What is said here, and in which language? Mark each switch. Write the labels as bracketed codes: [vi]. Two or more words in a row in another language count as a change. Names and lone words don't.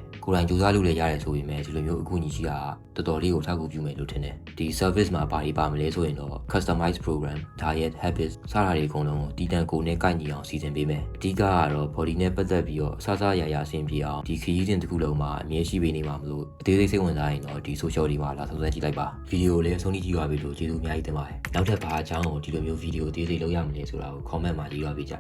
[my] ကိုယ်တိုင်ကြိုးစားလို့လည်းရတယ်ဆိုပေမဲ့ဒီလိုမျိုးအခုညီကြီးကတော်တော်လေးကိုထောက်ကူပြုမယ်လို့ထင်တယ်ဒီ service မှာဘာတွေပါမလဲဆိုရင်တော့ [en] customize program diet habits [my] စတာတွေအကုန်လုံးကိုတည်တံ့ကိုနဲ့ကိုက်ညီအောင်စီစဉ်ပေးမယ်အဓိကကတော့ body နဲ့ပတ်သက်ပြီးတော့အစားရအဆင်ပြေအောင်ဒီခရီးစဉ်တစ်ခုလုံးမှာအမြဲရှိပေးနေမှာမလို့အသေးစိတ်ဝင်စားရင်တော့ဒီ social တွေမှာလာဆောက်ဆွဲကြည့်လိုက်ပါဗီဒီယိုလေးအဆုံးထိကြည့်ပါပြီလို့ကျေးဇူးအများကြီးတင်ပါတယ်နောက်ထပ်ဘာအကြောင်းကိုဒီလိုမျိုးဗီဒီယိုအသေးစိတ်လုပ်ရမလဲဆိုတာကို comment မှာရေးပါပေးကြ